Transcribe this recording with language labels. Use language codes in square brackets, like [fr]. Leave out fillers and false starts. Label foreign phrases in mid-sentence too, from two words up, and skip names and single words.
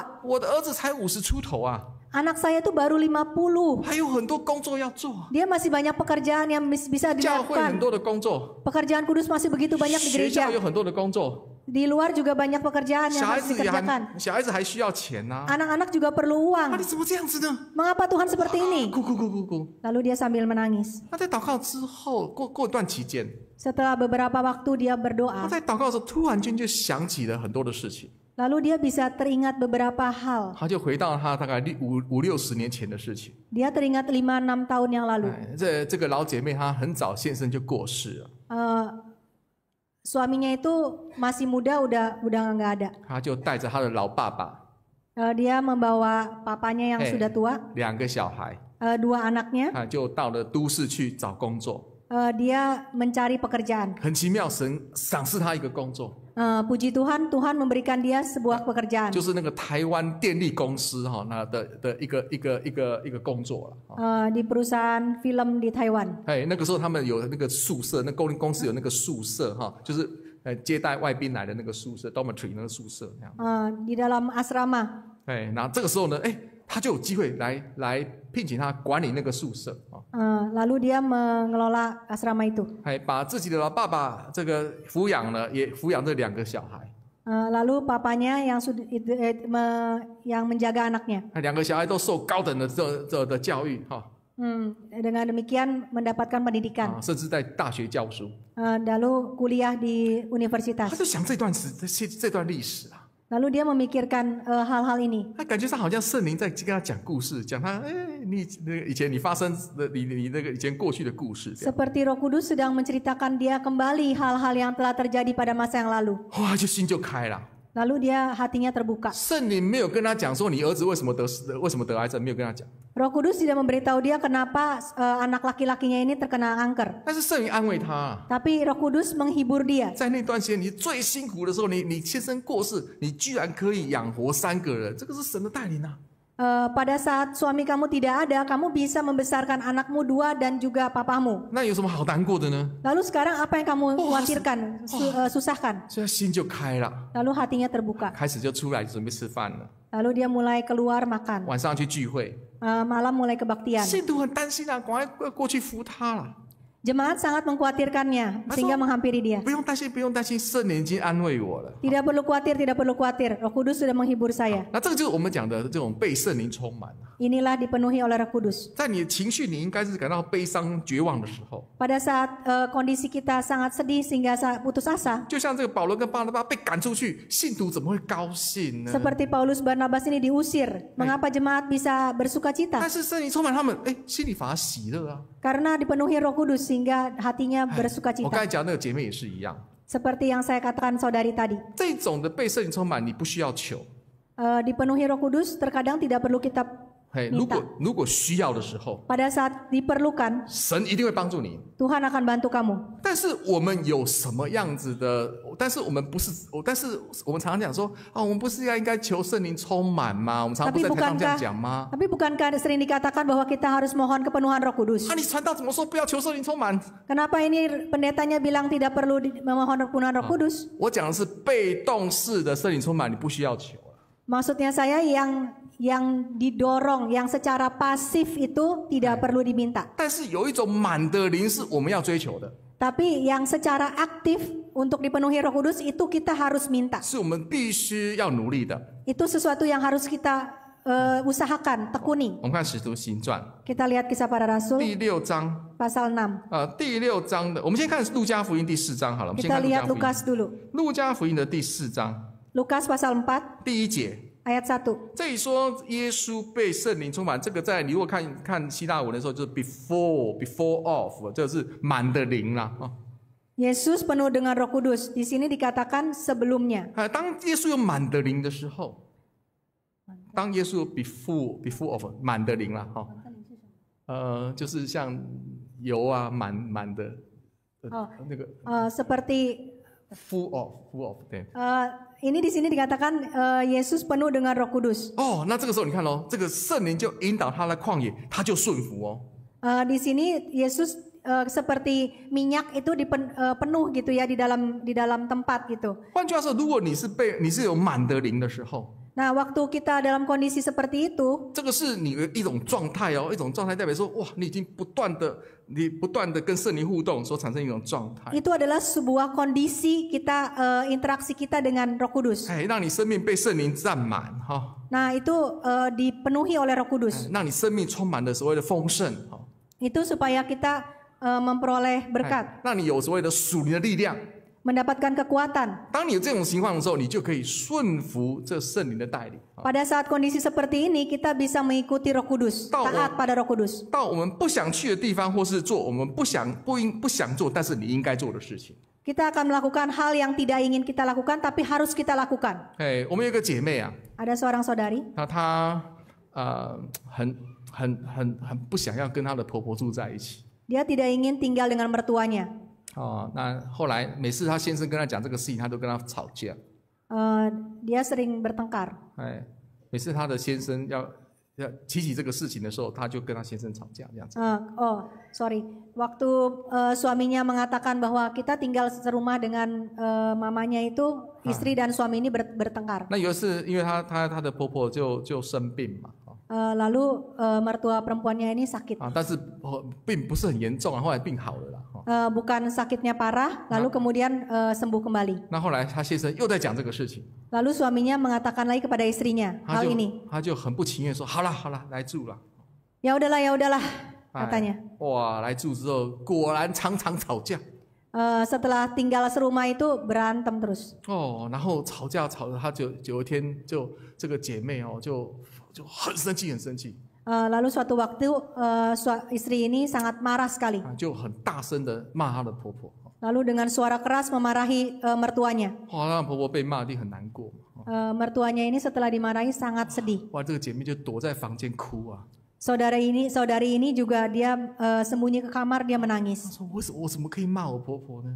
[zh] 我的儿子才50出头啊， [id] Anak saya tuh baru 50. [zh] 还有很多工作要做， [id] Dia masih banyak pekerjaan yang bisa [zh] 教会很 [id] dilakukan. [zh] 多的工作， [id] Pekerjaan kudus masih begitu banyak di [zh] 学校 [id] gereja. [zh] 有很多的工作， [id] Di luar juga banyak pekerjaan yang [zh] 小孩 [id] harus [zh] 子也 [id] dikerjakan. [zh] 小孩子还需要钱呐、啊， [id] Anak-anak juga perlu 啊， uang. [zh] 你怎么这样子呢？ [id] Mengapa Tuhan seperti ini? [zh] 哭哭哭哭哭。 [id] Lalu dia sambil menangis. [zh] 那在祷告之后，过一段期间， [id] Setelah beberapa waktu dia [zh] 他 [id] berdoa, [zh] 在祷告的时候，突然间就想起了很多的事情。 [id] Lalu dia bisa teringat beberapa hal. [zh] 他就回到他大概50-60年前的事情。 [id] Dia teringat 5-6 tahun yang lalu. [zh] 这个老姐妹她很早先生就过世了， [id] Suaminya itu masih muda, udah nggak ada. [zh] 她就带着她的老爸爸， [id] Dia membawa papanya yang sudah tua, [zh] 2个小孩， [id] 2 anaknya. [zh] 就到了都市去找工作。 [id] Dia mencari pekerjaan. [zh] 很奇妙，神赏赐他一个工作， [id] Puji Tuhan, Tuhan memberikan dia sebuah pekerjaan. [zh] 就是那个台湾电力公司那的一个工作了。 [id] Di perusahaan film di Taiwan. [zh] 那个时候他们有那个宿舍，那供应公司有那个宿舍就是接待外宾来的那个宿舍 dormitory 那个宿舍那样。 [id] Di dalam asrama. [zh] 然后这个时候呢，他就有机会来聘请他管理那个宿舍。 [id] Lalu dia mengelola asrama itu. [zh] 把自己的老爸爸这个抚养了，也抚养这2个小孩。 [id] Lalu papanya yang menjaga anaknya. [zh] 2 个小孩都受高等的教育 [id] Dengan demikian mendapatkan pendidikan. [zh] 甚至在大学教书。 [id] Lalu kuliah di [zh] 他 [id] universitas. [zh] 就想这段历史啊， [id] Lalu dia memikirkan hal-hal ini. [zh] 他感觉上好像圣灵在跟他讲故事，讲他你以前你发生的你那个以前过去的故事这样。 [id] Seperti Roh Kudus sedang menceritakan dia kembali hal-hal yang telah terjadi pada masa yang lalu. [zh] 哇，就心就开了。 [id] Lalu dia hatinya terbuka. [zh] 圣灵没有跟他讲说你儿子为什么得癌症，没有跟他讲。 [id] Roh Kudus tidak memberitahu dia kenapa anak laki-lakinya ini terkena kanker. [zh] 但是圣灵安慰他， [id] Tapi Roh Kudus menghibur dia. [zh] 在那段时间你最辛苦的时候，你先生过世，你居然可以养活3个人，这个是神的带领啊。 [id] Pada saat suami kamu tidak ada, kamu bisa membesarkan anakmu 2 dan juga papamu. [zh] 那有什么好难过的呢？ [id] Lalu sekarang apa yang kamu khawatirkan, susahkan? [zh] 所以他心就开了， [id] Lalu hatinya terbuka. [zh] 开始就出来准备吃饭了， [id] Lalu dia mulai keluar makan. [zh] 晚上去聚会。 [id] Malam mulai kebaktian. [zh] 信徒很担心啊，赶快过去扶他了。 [id] Jemaat sangat mengkhawatirkannya sehingga menghampiri dia. [zh] 不用担心，不用担心，圣灵已经安慰我了。 [id] Tidak perlu khawatir, tidak perlu khawatir. Roh Kudus sudah menghibur saya. [zh] 那这个就是我们讲的这种被圣灵充满。 [id] Inilah dipenuhi oleh Roh Kudus. [zh] 在你的情绪，你应该是感到悲伤、绝望的时候， [id] Pada saat kondisi kita sangat sedih sehingga putus asa, [zh] 就像这个保罗跟巴拿巴被赶出去，信徒怎么会高兴呢？ [id] seperti Paulus Barnabas ini diusir, mengapa jemaat bisa bersuka cita? [zh] 但是圣灵充满他们，心里反而喜乐啊。 [id] Karena dipenuhi Roh Kudus sehingga hatinya bersuka [zh] 我刚才 [id] cita. [zh] 讲那个姐妹也是一样， [id] Seperti yang saya katakan saudari tadi. [zh] 这种的被圣灵充满，你不需要求。 [id] Dipenuhi Roh Kudus terkadang tidak perlu kita [zh] 如果需要的时候， [id] pada saat diperlukan, [zh] 神一定会帮助你。 [id] Tuhan akan bantu kamu. [zh] 但是我们有什么样子的？但是我们不是，但是我们常常讲说我们不是应该求圣灵充满吗？我们常常不在台上这样讲吗？ [id] Tapi bukankah sering dikatakan bahwa kita harus mohon kepenuhan Roh Kudus? [zh] 你传道怎么说不要求圣灵充满？ [id] Kenapa ini pendetanya bilang tidak perlu memohon kepenuhan Roh Kudus? [zh] 我讲的是被动式的圣灵充满，你不需要求。 [id] Maksudnya saya yang didorong, yang secara pasif itu tidak perlu diminta. [zh] 但是有一种满的灵是我们要追求的， [id] Tapi yang secara aktif untuk dipenuhi Roh Kudus itu kita harus minta. [zh] 是我们必须要努力的。 [id] Itu sesuatu yang harus kita usahakan, tekuni. [zh] 我们看《使徒行传》 [id] Kita lihat Kisah Para Rasul [zh] 第6章， [id] pasal 6. [zh] 第6章的，我们先看路加福音第4章好了。我们先 [id] Kita [zh] 看路加 [id] lihat [zh] 福音， [id] Lukas dulu. [zh] 路加福音的第4章 [id] Lukas pasal 4 [zh] 第1节。 [id] ayat 1. [zh] 这里说耶稣被圣灵充满，这个在你如果看希腊文的时候，就是 [en] before of， [zh] 这是满的灵啦。 [id] Yesus penuh dengan Roh Kudus. Di sini dikatakan sebelumnya. [zh] 当耶稣有满的灵的时候，当耶稣 [en] before of [zh] 满的灵啦，就是像油啊满的，那个 [id] seperti [en] full of 对。 [id] ini di sini dikatakan Yesus penuh dengan Roh Kudus. [zh] 那这个时候你看咯，这个圣灵就引导他来旷野，他就顺服哦。 [id] Di sini Yesus seperti minyak itu penuh gitu ya di dalam tempat gitu. [zh] 换句话说，如果你是有满的灵的时候， [id] Nah, waktu kita dalam kondisi seperti itu, [zh] 这个是你的一种状态哦，一种状态代表说，哇，你已经不断的跟圣灵互动，所产生一种状态， [id] itu adalah sebuah kondisi kita interaksi kita dengan Roh Kudus. [zh] 让你生命被圣灵占满哈， [id] Nah, itu dipenuhi oleh Roh Kudus. [zh] 让你生命充满了所谓的丰盛哈， [id] Itu supaya kita memperoleh berkat, [zh] 让你有所谓的属灵的力量， [id] mendapatkan kekuatan. [zh] 当你有这种情况的时候，你就可以顺服这圣灵的带领。 [id] Pada saat kondisi seperti ini, kita bisa mengikuti Roh Kudus, taat pada Roh Kudus. [zh] 到我们不想去的地方，或是做我们不想做，但是你应该做的事情。 [id] Kita akan melakukan hal yang tidak ingin kita lakukan, tapi harus kita lakukan. [zh] 我们有一个姐妹啊， [id] Ada seorang saudari, [zh] 她很不想要跟她的婆婆住在一起。 [id] dia tidak ingin tinggal dengan mertuanya. [zh] 那后来每次她先生跟她讲这个事情，她都跟她吵架。 [id] Dia sering bertengkar. [zh] 每次她的先生要提起这个事情的时候，她就跟她先生吵架这样子。 [id] Waktu suaminya mengatakan bahwa kita tinggal serumah dengan mamanya itu, istri dan suami ini bertengkar. [zh] 那有一次，因为她的婆婆就生病嘛。 [id] Lalu mertua perempuannya ini sakit. [zh] 但是并不是很严重啊，后来病好了啦。 [id] Bukan sakitnya parah, lalu kemudian sembuh kembali. [zh] 那后来她先生又在讲这个事情， [id] Lalu suaminya mengatakan lagi kepada istrinya hal ini. [zh] 她就很不情愿说：“好了，来住了。” [id] Ya udahlah, katanya. [zh] 哇，来住之后果然常常吵架。 [id] Setelah tinggal serumah itu berantem terus. [zh] 然后吵架，她就有一天这个姐妹就很生气。 [id] Lalu suatu waktu istri ini sangat marah sekali. [zh] 就很大声的骂她的婆婆。 [id] Lalu dengan suara keras memarahi mertuanya. [zh] 让婆婆被骂一定很难过。 [id] Mertuanya ini setelah dimarahi sangat sedih. [zh] 哇，这个姐妹就躲在房间哭啊。 [id] Saudari ini juga dia sembunyi ke kamar, dia menangis. [zh] 说我怎么可以骂我婆婆呢？